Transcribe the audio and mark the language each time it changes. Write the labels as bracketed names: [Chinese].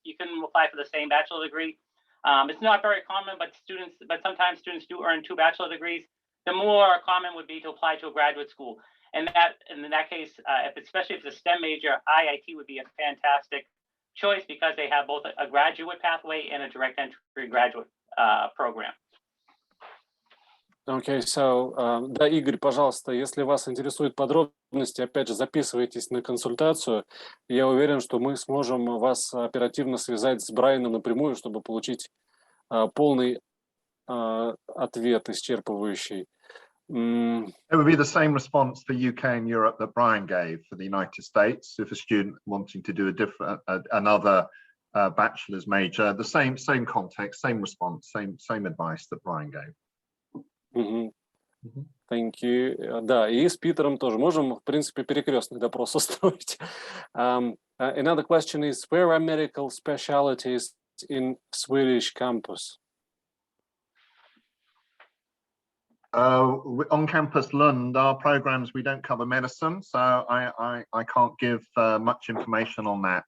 [English] You can apply for the same bachelor's degree. It's not very common, but sometimes students do earn 2 bachelor degrees. The more common would be to apply to a graduate school. And in that case, especially if it's a STEM major, IIT would be a fantastic choice because they have both a graduate pathway and a direct entry graduate program. [Russian] Okay, so, да, Игорь, пожалуйста, если вас интересуют подробности, опять же, записывайтесь на консультацию. Я уверен, что мы сможем вас оперативно связать с Брайаном напрямую, чтобы получить полный ответ, исчерпывающий. [English] It would be the same response for UK and Europe that Brian gave for the United States. If a student wanting to do a different, another bachelor's major, the same context, same response, same advice that Brian gave. Thank you. [Russian] Да, и с Питером тоже можем, в принципе, перекрестный допрос устроить. [English] Another question is, where are medical specialties in Swedish campus? On campus Lund, our programs, we don't cover medicine, so I can't give much information on that.